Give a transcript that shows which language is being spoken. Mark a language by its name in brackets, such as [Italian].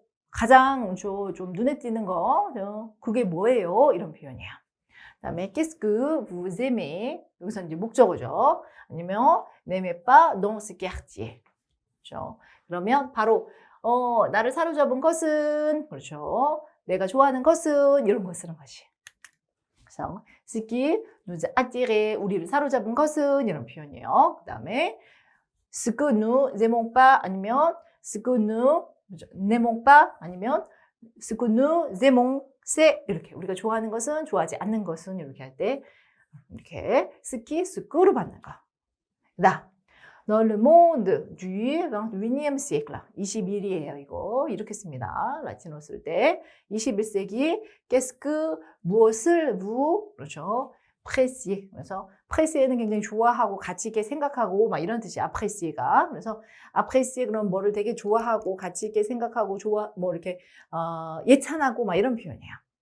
[Korean] 가장 좀 눈에 띄는 거, 그게 뭐예요? 이런 표현이에요. 그다음에 [French] qu'est-ce que vous aimez? [Korean] 여기서 이제 목적어죠. 아니면 [French] n'aimez pas dans ce quartier. [Korean] 그렇죠? 그러면 바로 나를 사로잡은 것은 그렇죠. 내가 좋아하는 것은 이런 거 쓰는 것이. 그래서 [French] ce qui nous a attiré [Korean] 우리를 사로잡은 것은 이런 표현이에요. 그다음에 [French] ce que nous aimons pas [Korean] 아니면 [French] ce que nous n'aimons pas 아니면 ce que nous aimons c'est [Korean] 이렇게 우리가 좋아하는 것은 좋아하지 않는 것은 이렇게 할 때 이렇게 [French] ce qui, ce que [Korean] 로 받는 거. 나 [French] Dans le monde du 21e siècle. [Korean] 21이에요, 이거. 이렇게 씁니다. 라틴어 쓸 때. 21세기, [French] qu'est-ce que, [Korean] 무엇을, 그렇죠. [French] apprécier. [Korean] 그래서, apprécier는 굉장히 좋아하고, 가치 있게 생각하고, 막 이런 뜻이야, apprécier가. 그래서, apprécier, 그럼 뭐를 되게 좋아하고, 가치 있게 생각하고, 이렇게, 예찬하고, 막 이런 표현이에요.